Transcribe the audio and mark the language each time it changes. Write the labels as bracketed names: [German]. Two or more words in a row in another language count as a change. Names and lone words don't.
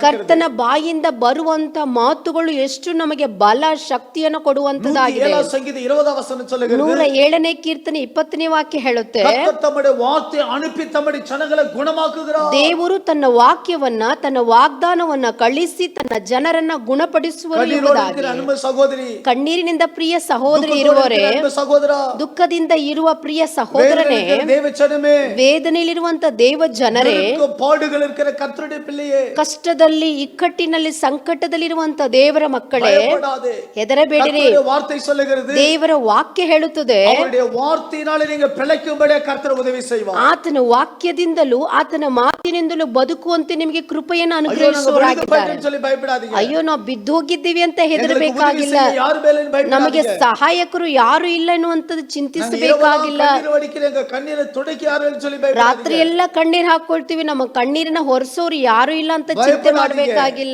[Kannada] ಕರ್ತನ ಬಾಯಿಂದ ಬರುವಂತ ಮಾತುಗಳು ಎಷ್ಟು ನಮಗೆ ಬಲ ಶಕ್ತಿಯನ್ನು ಕೊಡುವಂತದಾಗಿದೆ. 7 ಸಂಗೀತ 20 ವಚನ சொல்லுகிறது. 107ನೇ ಕೀರ್ತನೆ 20ನೇ ವಾಕ್ಯ ಹೇಳುತ್ತೆ, [Tamil] கர்த்தர் தம்முடைய வார்த்தை அனுப்பி தம்முடைய ஜனங்களை குணமாக்குகிறார். [Kannada] ದೇವರು ತನ್ನ ವಾಕ್ಯವನ್ನ, ತನ್ನ ವಾಗ್ದಾನವನ್ನ ಕಳಿಸಿ ತನ್ನ ಜನರನ್ನ ಗುಣಪಡಿಸುವರು ಎಂಬುದಾಗಿ. ಸಹೋದರಿ, ಕಣ್ಣೀರಿನಿಂದ ಪ್ರಿಯ ಸಹೋದರಿ ಇರುವವರೇ, ಸಹೋದರ, ದುಃಖದಿಂದ ಇರುವ ಪ್ರಿಯ ಸಹೋದರನೇ, ವೇದನೆಯಲ್ಲಿರುವಂತ ದೇವ ಜನರೇ, [Tamil] பாடுகள் இருக்கிற கர்த்தருடைய பிள்ளையே, [Kannada] ಕಷ್ಟದಲ್ಲಿ, ಇಕ್ಕಟ್ಟಿನಲ್ಲಿ, ಸಂಕಟದಲ್ಲಿರುವಂತ ದೇವರ ಮಕ್ಕಳೇ, ಹೆದರಬೇಡಿರಿ. [Tamil] வார்த்தை சொல்லுகிறது, [Kannada] ದೇವರ ವಾಕ್ಯ ಹೇಳುತ್ತದೆ, [Tamil] அவருடைய வார்த்தையினாலே நீங்க பிழைக்கும்படி கர்த்தர் உதவி செய்வார். [Kannada] ಆತನ ವಾಕ್ಯದಿಂದಲೂ ಆತನ ಮಾತಿನಿಂದಲೂ ಬದುಕುವಂತೆ ನಿಮಗೆ ಕೃಪೆಯನ್ನು ಅನುಗ್ರಹಿಸುವವರಾಗಿದ್ದಾರೆ. ಅಯ್ಯೋ, ನಾವು ಬಿದ್ದೋಗಿದ್ದೀವಿ ಅಂತ ಹೆದರಬೇಕಾಗಿಲ್ಲ, ನಮಗೆ ಸಹಾಯಕರು ಯಾರು ಇಲ್ಲ ಎನ್ನುವಂಥದ್ದು ಚಿಂತಿಸಬೇಕಾಗಿಲ್ಲ. ರಾತ್ರಿ ಎಲ್ಲ ಕಣ್ಣೀರ್ ಹಾಕೊಳ್ತೀವಿ, ನಮ್ಮ ಕಣ್ಣೀರನ್ನ ಹೊರಸೋರು ಯಾರು ಇಲ್ಲ ಅಂತ ಚಿಂತೆ ಮಾಡಬೇಕಾಗಿಲ್ಲ.